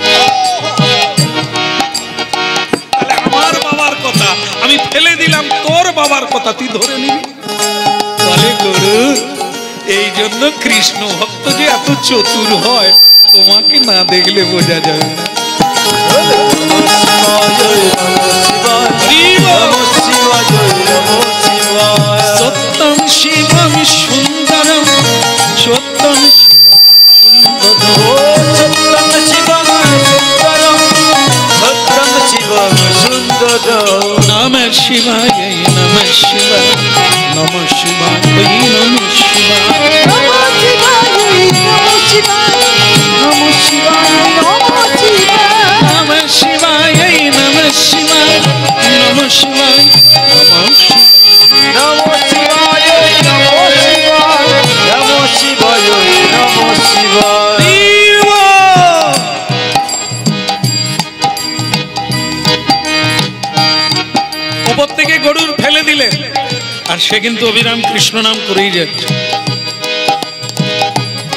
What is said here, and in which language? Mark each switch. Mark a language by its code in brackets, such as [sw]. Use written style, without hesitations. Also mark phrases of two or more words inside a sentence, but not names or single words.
[bn] তাহলে আমার বাবার কথা আমি ফেলে দিলাম, তোর বাবার কথা তুই ধরে নিবি। বলে গরু, এই জন্য কৃষ্ণ ভক্ত যে এত চতুর হয়, তোমাকে না দেখলে বোঝা যাবে না। [sa] সত্যম শিবম সুন্দরম, সত্যম নমঃ শিবায়, নমঃ শিবায়, নমঃ শিবায়, নমঃ শিবায়, নমঃ শিবায়, নমঃ শিবায়, নমঃ শিবায়, নমঃ শিবায়। নমঃ শিবায়, নমঃ শিবায়, নমঃ শিবায়, নমঃ [bn] ওপর থেকে গরুর ফেলে দিলে, আর সে কিন্তু অবিরাম কৃষ্ণ নাম করেই যাচ্ছে।